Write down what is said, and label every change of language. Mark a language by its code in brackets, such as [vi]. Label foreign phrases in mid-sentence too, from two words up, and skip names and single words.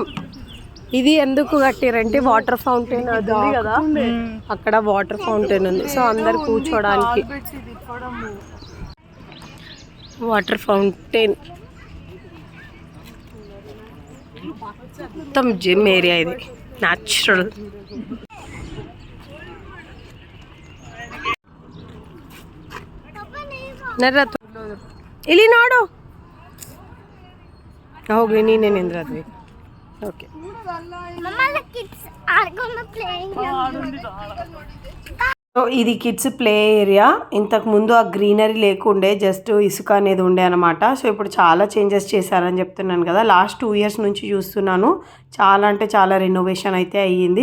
[te] ఇది ఎందుకు కట్టారంటే [en] water fountain [te] అది ఉంది కదా, అక్కడ [en] water fountain [te] ఉంది. సో అందరు కూర్చోడానికి [en] water fountain. [te] మొత్తం [en] gym area [te] ఇది, న్యాచురల్. [kn] ಇಲ್ಲಿ ನೋಡು ಹೋಗ್ಲಿ ನೀನೇ ನಿಂದ್ರದ್ವಿ. ಓಕೆ [te] సో ఇది [en] kids play area. [te] ఇంతకు ముందు ఆ గ్రీనరీ లేకుండే, జస్ట్ ఇసుక అనేది ఉండే అనమాట. సో ఇప్పుడు చాలా చేంజెస్ చేశారని చెప్తున్నాను కదా. [en] last 2 years [te] నుంచి చూస్తున్నాను. చాలా అంటే చాలా రెనోవేషన్ అయితే అయ్యింది.